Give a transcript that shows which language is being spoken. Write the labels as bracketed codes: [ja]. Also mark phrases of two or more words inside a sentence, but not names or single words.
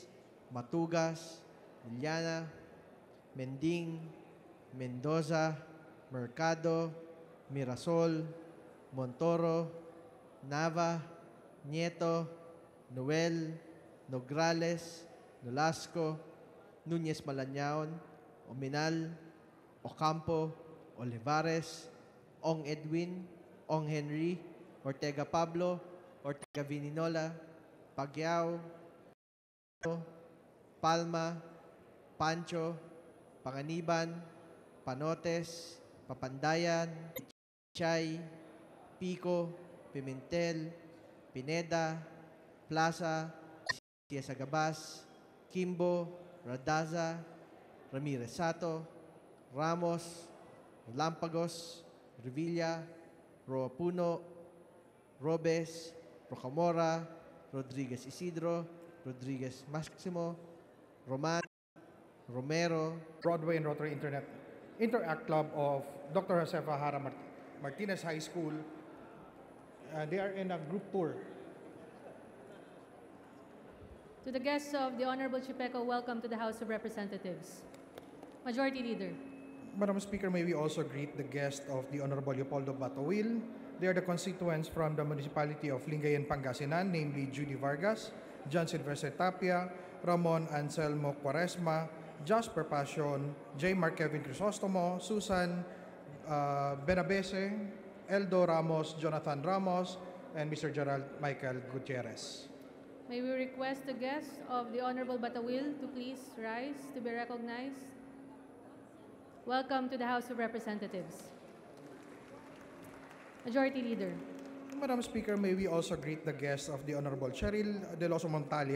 [en] Matugas, Villana, Mending, Mendoza, Mercado, Mirasol, Montoro, Nava, Nieto, Noel, Nograles, Nolasco, Núñez Malañaon, Ominal, Ocampo, Olivares, Ong Edwin, Ong Henry, Ortega Pablo, Ortega Vininola, Pagyao, Palma, Pancho, Panganiban, Panotes, Papandayan, Chay, Pico, Pimentel, Pineda, Plaza, Ciesa Gabas, Kimbo, Radaza, Ramirez Sato, Ramos, Lampagos, Revilla, Roa Puno, Robes, Rocamora, Rodriguez Isidro, Rodriguez Maximo, Roman, Romero, Broadway and Rotary Internet Interact Club of Dr. Josefa Hara Martinez High School. They are in a group tour. To the guests of the Honorable Chipeco, welcome to the House of Representatives. Majority Leader. Madam Speaker, may we also greet the guest of the Honorable Leopoldo Batawil. They are the constituents from the municipality of Lingayen, Pangasinan, namely Judy Vargas, John Silvestre Tapia, Ramon Anselmo Quaresma, Jasper Passion, J. Mark Kevin Crisostomo, Susan Benabese, Eldo Ramos, Jonathan Ramos, and Mr. Gerald Michael Gutierrez. May we request the guests of the Honorable Batawil to please rise to be recognized. Welcome to the House of Representatives. Majority Leader. Madam Speaker, may we also greet the guests of the Honorable Cheryl De Loso Montalia.